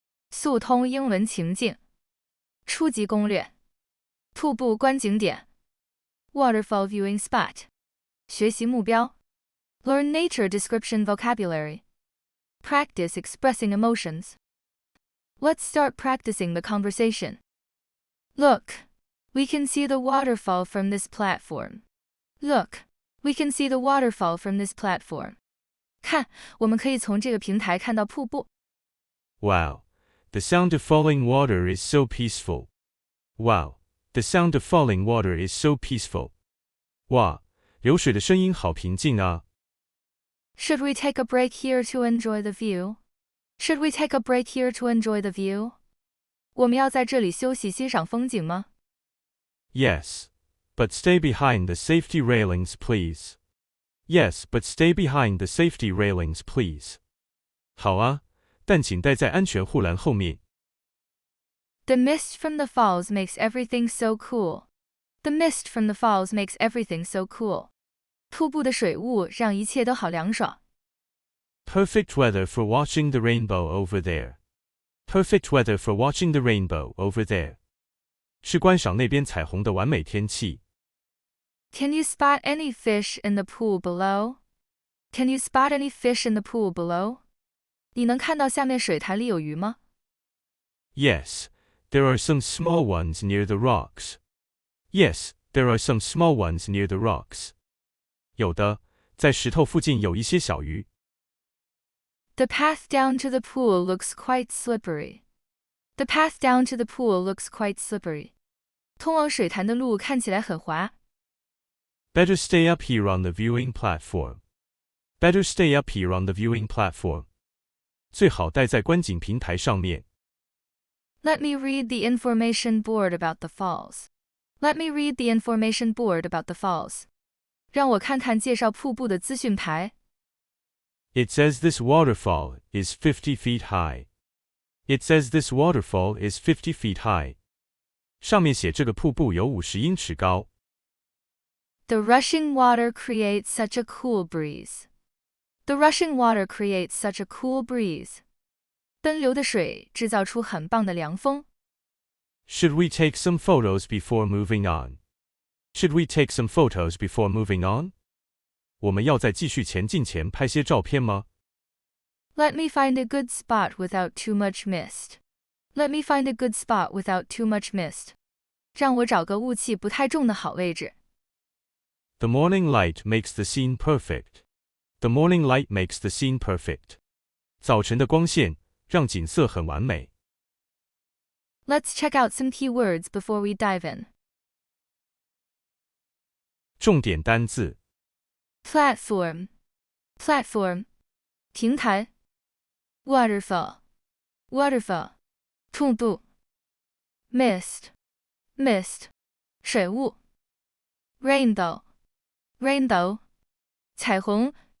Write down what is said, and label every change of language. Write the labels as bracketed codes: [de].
[zh] 速通英文情境，初级攻略，瀑布观景点 Waterfall Viewing Spot， 学习目标 [en] Learn nature description vocabulary. Practice expressing emotions. Let's start practicing the conversation. Look, we can see the waterfall from this platform. Look, we can see the waterfall from this platform. [zh] 看，我们可以从这个平台看到瀑布。 [en] Wow, the sound of falling water is so peaceful. Wow, the sound of falling water is so peaceful. [zh] 哇，流水的声音好平静啊。 [en] Should we take a break here to enjoy the view? Should we take a break here to enjoy the view? [zh] 我们要在这里休息欣赏风景吗？ [en] Yes, but stay behind the safety railings, please. Yes, but stay behind the safety railings, please. [zh] 好啊，但请待在安全护栏后面。 [en] The mist from the falls makes everything so cool. The mist from the falls makes everything so cool. [zh] 瀑布的水雾让一切都好凉爽。 [en] Perfect weather for watching the rainbow over there. Perfect weather for watching the rainbow over there. [zh] 是观赏那边彩虹的完美天气。 [en] Can you spot any fish in the pool below? Can you spot any fish in the pool below? [zh] 你能看到下面水潭里有鱼吗？ [en] Yes, there are some small ones near the rocks. Yes, there are some small ones near the rocks. [zh] 有的，在石头附近有一些小鱼。 [en] The path down to the pool looks quite slippery. The path down to the pool looks quite slippery. [zh] 通往水潭的路看起来很滑。 [en] Better stay up here on the viewing platform. Better stay up here on the viewing platform. [zh] 最好待在观景平台上面。 [en] Let me read the information board about the falls. Let me read the information board about the falls. [zh] 让我看看介绍瀑布的资讯牌。 [en] It says this waterfall is 50 feet high. It says this waterfall is 50 feet high. [zh] 上面写这个瀑布有50英尺高。 [en] The rushing water creates such a cool breeze. The rushing water creates such a cool breeze. [zh] 奔流的水制造出很棒的凉风。 [en] Should we take some photos before moving on? Should we take some photos before moving on? [zh] 我们要在继续前进前拍些照片吗？ [en] Let me find a good spot without too much mist. Let me find a good spot without too much mist. [zh] 让我找个雾气不太重的好位置。 [en] The morning light makes the scene perfect. The morning light makes the scene perfect. [zh] 早晨的光线让景色很完美。 [en] Let's check out some key words before we dive in. [zh] 重点单字 [en] Platform, platform, 平台 Waterfall, waterfall, 瀑布 Mist, mist, 水雾 Rainbow, rainbow, 彩虹